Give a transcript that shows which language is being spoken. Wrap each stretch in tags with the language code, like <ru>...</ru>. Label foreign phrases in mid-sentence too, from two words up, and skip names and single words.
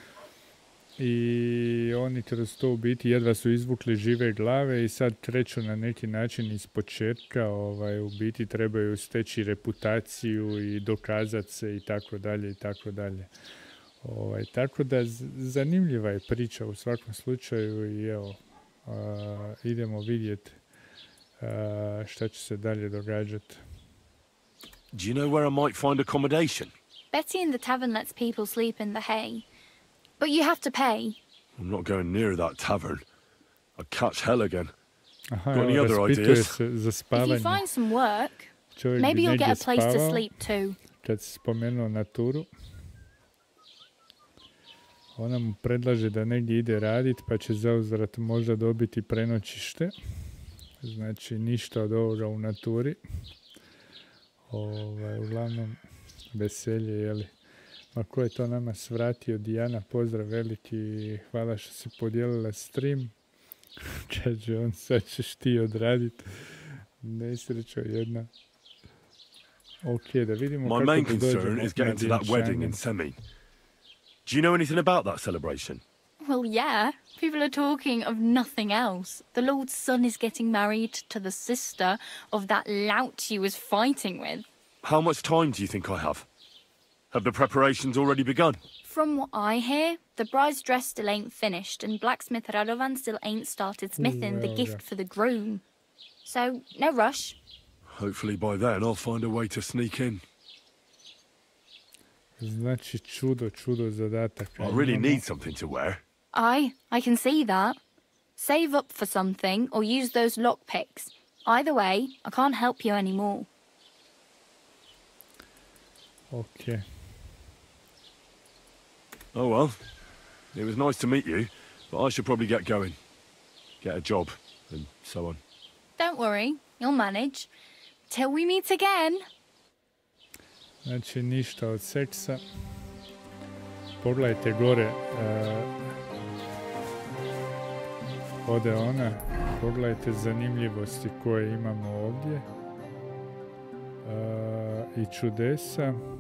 <hr>i oni kroz to u biti jedva su izvukli žive glave i sad kreću na neki način iz početka, u biti trebaju steći reputaciju i dokazati se i tako dalje i tako dalje. Tako da zanimljiva je priča u svakom slučaju i evo, idemo vidjeti šta će se dalje događati.</hr> <en>Do you know where I might find accommodation? Betty in the tavern lets people sleep in the hay. But you have to pay. I'm not going near that tavern. I'd catch hell again. Aha, got any other ideas? If you find some work, maybe you'll get a place to sleep too.</en> <hr>Kad si spomenuo naturu. Ona mu predlaže da negdje ide raditi, pa će zauzvrat možda dobiti prenoćište. Znači, ništa od ovoga u naturi. Uglavnom, veselje, jeli. Ma ko je to nama svratio? Dijana, pozdrav veliki, hvala što si podijelila stream. Kaže on, sad ćeš ti odraditi. Nesrećo jedna. Ok, da vidimo</hr> <en>My</en> <hr>kako</hr> <en>main</en> <hr>da dođemo</hr> <en>concern is</en> <hr>na</hr> <en>getting to that wedding in Semi. Do you know anything about that celebration? Well, yeah. People are talking of nothing else. The Lord's son is getting married to the sister of that lout you was fighting with. How much time do you think I have? Have the preparations already begun? From what I hear, the bride's dress still ain't finished, and blacksmith Radovan still ain't started smithing the gift for the groom. So, no rush. Hopefully by then I'll find a way to sneak in.</en> <hr>Znači, čudo zadataka.</hr> <en>I really need something to wear. I can see that. Save up for something or use those lockpicks. Either way, I can't help you anymore. Okay. Oh well, it was nice to meet you, but I should probably get going. Get a job, and so on. Don't worry, you'll manage. Till we meet again.</en> <hr>Znači, ništa od seksa. Pogledajte gore. Ode ona. Pogledajte zanimljivosti koje imamo ovdje. I čudesa.</hr>